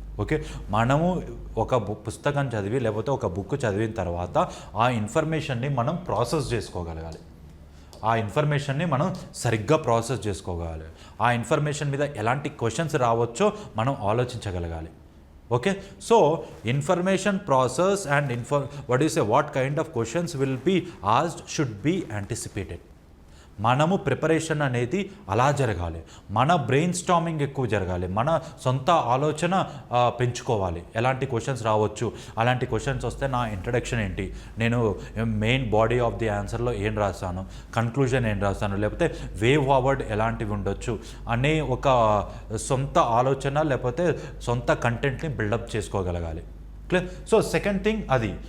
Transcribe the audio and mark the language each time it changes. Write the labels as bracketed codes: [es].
[te] Okay, మనము ఒక పుస్తకం చదివి లేకపోతే ఒక బుక్ చదివిన తర్వాత ఆ ఇన్ఫర్మేషన్ని మనం ప్రాసెస్ చేసుకోగలగాలి. ఆ ఇన్ఫర్మేషన్ని మనం సరిగ్గా ప్రాసెస్ చేసుకోగలగాలి. ఆ ఇన్ఫర్మేషన్ మీద ఎలాంటి క్వశ్చన్స్ రావచ్చో మనం ఆలోచించగలగాలి. [en] Okay, so information process and what kind of questions will be asked should be anticipated. [te] మనము ప్రిపరేషన్ అనేది అలా జరగాలి, మన బ్రెయిన్ స్టార్మింగ్ ఎక్కువ జరగాలి, మన సొంత ఆలోచన పెంచుకోవాలి. ఎలాంటి క్వశ్చన్స్ రావచ్చు, అలాంటి క్వశ్చన్స్ వస్తే నా ఇంట్రడక్షన్ ఏంటి, నేను మెయిన్ బాడీ ఆఫ్ ది ఆన్సర్లో ఏం రాస్తాను, కన్క్లూజన్ ఏం రాస్తాను, లేకపోతే వే ఫార్వర్డ్ ఎలాంటివి ఉండొచ్చు అనే ఒక సొంత ఆలోచన లేకపోతే సొంత కంటెంట్ని buildup చేసుకోగలగాలి. Clear? So second thing అది.